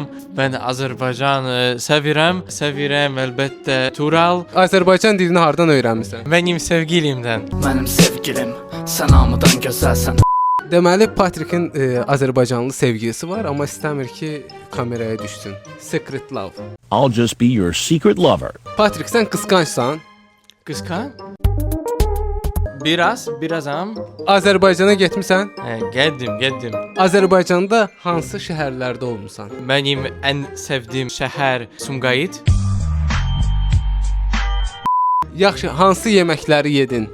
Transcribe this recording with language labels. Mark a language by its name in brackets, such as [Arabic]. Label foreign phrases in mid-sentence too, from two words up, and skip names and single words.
[Azerbaijani] Mən Azərbaycanı sevirəm əlbəttə Tural. Azərbaycan dilini hardan öyrənmisən? Mənim sevgilimdən. Mənim sevgilim, sən hamıdan gözəlsən. Deməli Patrikin Azərbaycanlı sevgilisi var, amma istəmir ki kameraya düşsün. [English] Secret love. I'll just be your secret lover. [Azerbaijani] Patrik, sən qısqancsan. Qısqan? Birazam. Azərbaycana getmisən? Getdim. Azərbaycanda hansı şəhərlərdə olmusan? Mənim ən sevdiyim şəhər Sumqayıt. Yaxşı, hansı yeməkləri yedin?